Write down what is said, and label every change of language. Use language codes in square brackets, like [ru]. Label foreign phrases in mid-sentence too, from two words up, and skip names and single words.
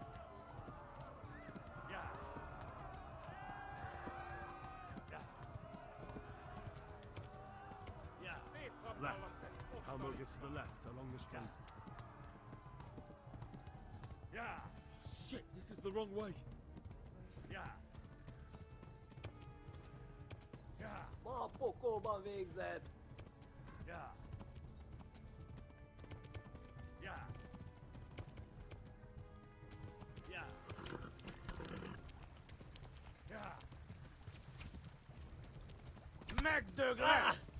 [en] Left. Elmo gets to the left along the street. Yeah. Shit, this is the wrong way. Yeah. [hu] Ja. Ma a pokolban végzed! Ja. Ja. Ja. Ja. [en] Meg Douglas!